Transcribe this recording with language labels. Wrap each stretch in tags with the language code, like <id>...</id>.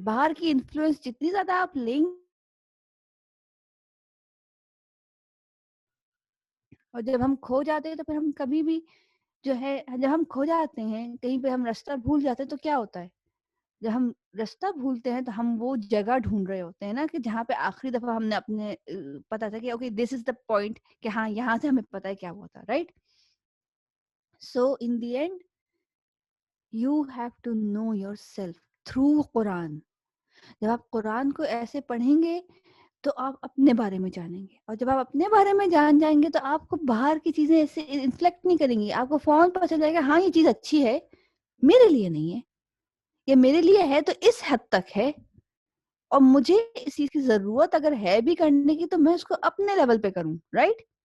<ur>باہر کی انفلوئنس جتنی زیادہ آپ لیں گے, اور جب ہم کھو جاتے ہیں تو پھر ہم کبھی بھی جو ہے, جب ہم کھو جاتے ہیں کہیں پہ, ہم راستہ بھول جاتے ہیں تو کیا ہوتا ہے, جب ہم راستہ بھولتے ہیں تو ہم وہ جگہ ڈھونڈ رہے ہوتے ہیں نا کہ جہاں پہ آخری دفعہ ہم نے اپنے پتا تھا کہ</ur> <en>okay this is the point,</en> <ur>کہ ہاں یہاں سے ہمیں پتا ہے کیا ہوا تھا, right.</ur> <en>So in the end You have to know yourself through Quran.</en> <ur>جب آپ قرآن کو ایسے پڑھیں گے تو آپ اپنے بارے میں جانیں گے, اور جب آپ اپنے بارے میں جان جائیں گے تو آپ کو باہر کی چیزیں ایسے انفلیکٹ نہیں کریں گی. آپ کو فوراً پتہ چل جائے گا ہاں یہ چیز اچھی ہے, میرے لیے نہیں ہے, یا میرے لیے ہے تو اس حد تک ہے, اور مجھے اس چیز کی ضرورت اگر ہے بھی کرنے کی تو میں اس کو اپنے لیول پہ کروں, رائٹ.</ur>